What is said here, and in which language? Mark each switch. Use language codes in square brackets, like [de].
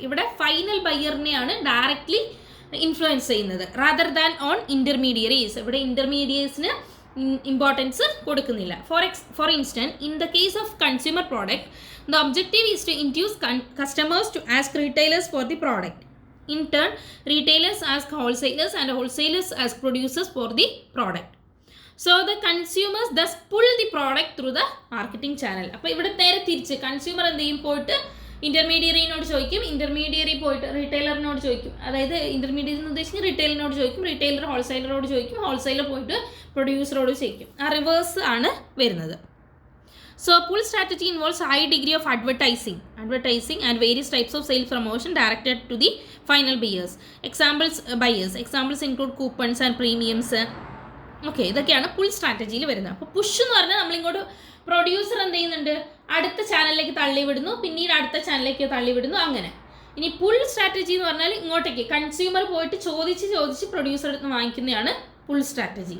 [ml] ഇവിടെ final ബയ്യറിനെയാണ് directly influence ചെയ്യുന്നത് [en] Rather than on intermediaries. [ml] ഇവിടെ ഇൻ്റർമീഡിയറ്റ്സിന് ഇമ്പോർട്ടൻസ് കൊടുക്കുന്നില്ല. [en] For instance, in the case of consumer product, the objective is to induce customers to ask retailers for the product. In turn, retailers ask wholesalers and wholesalers ask producers for the product. So the consumers thus pull the product through the marketing channel. [ml] അപ്പോൾ ഇവിടെ നേരെ തിരിച്ച് consumer എന്ത് ചെയ്യും, പോയിട്ട് ഇൻ്റർമീഡിയറിനോട് ചോദിക്കും, intermediary പോയിട്ട് റീറ്റെയിലറിനോട് ചോദിക്കും. അതായത് ഇൻ്റർമീഡിയറ്റ് എന്ന് ഉദ്ദേശിക്കുന്നത് റീറ്റെയിലറിനോട് ചോദിക്കും, റീറ്റെയിലർ ഹോൾസെയിലറോട് ചോദിക്കും, ഹോൾസെയിലർ പോയിട്ട് പ്രൊഡ്യൂസറോട് ചോദിക്കും. ആ റിവേഴ്സ് ആണ് വരുന്നത്. [en] So pull strategy involves high degree of advertising and various types of sales promotion directed to the final buyers. Examples include coupons and premiums. [ml] Okay, ഇതൊക്കെയാണ് പുൾ സ്ട്രാറ്റജിയിൽ വരുന്നത്. അപ്പോൾ പുഷ് എന്ന് പറഞ്ഞാൽ നമ്മളിങ്ങോട്ട് പ്രൊഡ്യൂസർ എന്ത് ചെയ്യുന്നുണ്ട്, അടുത്ത ചാനലിലേക്ക് തള്ളിവിടുന്നു, പിന്നീട് അടുത്ത ചാനലിലേക്ക് തള്ളിവിടുന്നു, അങ്ങനെ. ഇനി പുൾ സ്ട്രാറ്റജി എന്ന് പറഞ്ഞാൽ ഇങ്ങോട്ടേക്ക് കൺസ്യൂമർ പോയിട്ട് ചോദിച്ച് പ്രൊഡ്യൂസർ അടുത്ത് വാങ്ങിക്കുന്നതാണ് പുൾ സ്ട്രാറ്റജി.